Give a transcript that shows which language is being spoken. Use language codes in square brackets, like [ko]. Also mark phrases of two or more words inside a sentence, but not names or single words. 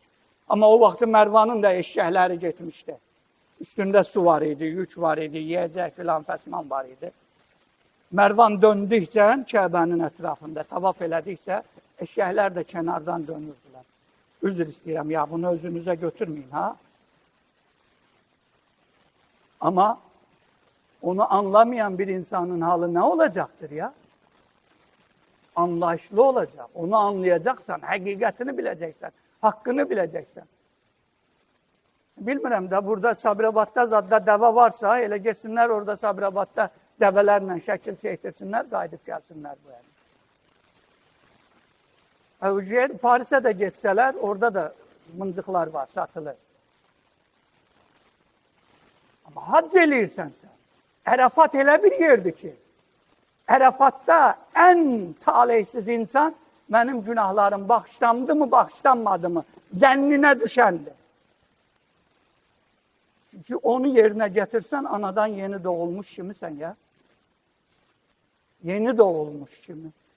[az] Amma o vaxtı Mərvanın da eşşəkləri getmişdi. Üstündə su var idi, yük var idi, yiyəcək filan fəsman var idi. Mərvan döndükcə Kəbənin ətrafında tavaf elədikcə eşşəklər də kənardan dönürdülər. Üzr istəyirəm, ya bunu özünüzə götürməyin, ha? [tr] Amma onu anlamayan bir insanın halı ne olacaktır ya? Anlayışlı olacak. Onu anlayacaksan, hakikatini bileceksen, hakkını bileceksen. [az] Bilmirəm da burada Sabirabadda zadda dəvə varsa, elə geçsinlər orada Sabirabadda dəvələrlə şəkil çəkdirsinlər, qayıdıb gəlsinlər bu yəni. Parisə də geçsələr, orada da mıncıqlar var, satılır. Ama hac eləyirsən sən. Ərəfat elə bir yerdir ki, [tr] Ərafatda en talihsiz insan benim günahlarım bağışlandı mı, bağışlanmadı mı zənnine düşendir. Çünkü onu yerine getirsen anadan yeni doğulmuş kimi sen ya. Yeni doğulmuş kimi.